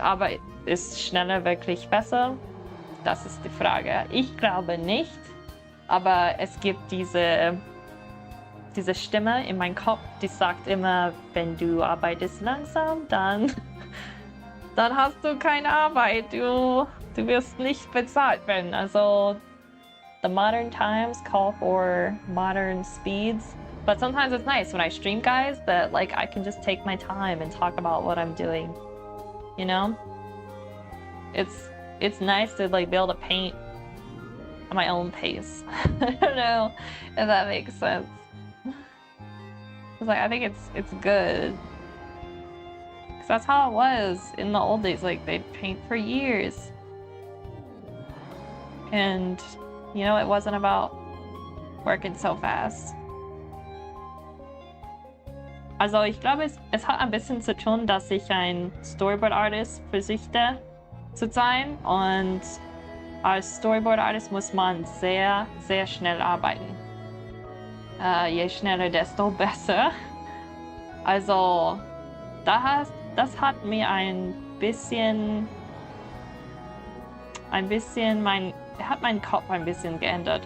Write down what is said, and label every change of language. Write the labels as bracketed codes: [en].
[de] Aber ist schneller wirklich besser? Das ist die Frage. Ich glaube nicht, aber es gibt diese Stimme in meinem Kopf, die sagt immer, wenn du arbeitest langsam, dann hast du keine Arbeit. Du wirst nicht bezahlt werden. [en] Also, the modern times call for modern speeds. But sometimes it's nice when I stream, guys, that like I can just take my time and talk about what I'm doing. You know? It's nice to like be able to paint at my own pace. I don't know if that makes sense. It's like I think it's good. Cause that's how it was in the old days. Like they'd paint for years. And you know, it wasn't about working so fast. [de] Also ich glaube, es hat ein bisschen zu tun, dass ich ein Storyboard-Artist versuchte zu sein. Und als Storyboard-Artist muss man sehr, sehr schnell arbeiten. Je schneller, desto besser. Also das hat mir ein bisschen meinen Kopf ein bisschen geändert.